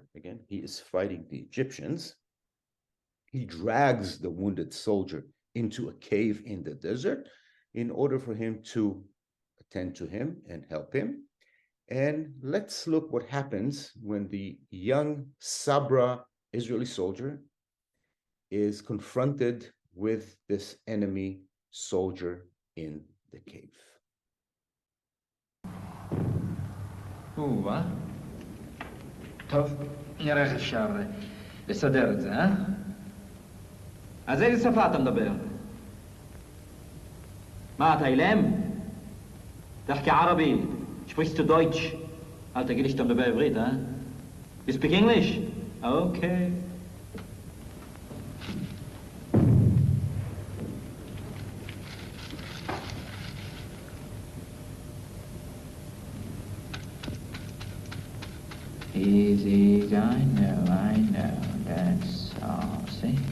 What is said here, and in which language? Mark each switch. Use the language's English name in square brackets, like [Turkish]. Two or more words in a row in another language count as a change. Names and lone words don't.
[English] Again, he is fighting the Egyptians. He drags the wounded soldier into a cave in the desert in order for him to attend to him and help him. And let's look what happens when the young Sabra Israeli soldier is confronted with this enemy soldier in the cave. [Hebrew] טוב, נראה איך אפשר לסדר את זה, אה? אז איזה שפה אתה מדבר? מה, אתה אילם? תחכי ערבי. [German] Sprichst du Deutsch? [Hebrew] אל תגיד לי שאתה מדבר עברית, אה? [English] You speak English? Okay. Easy, I know, that's all, see?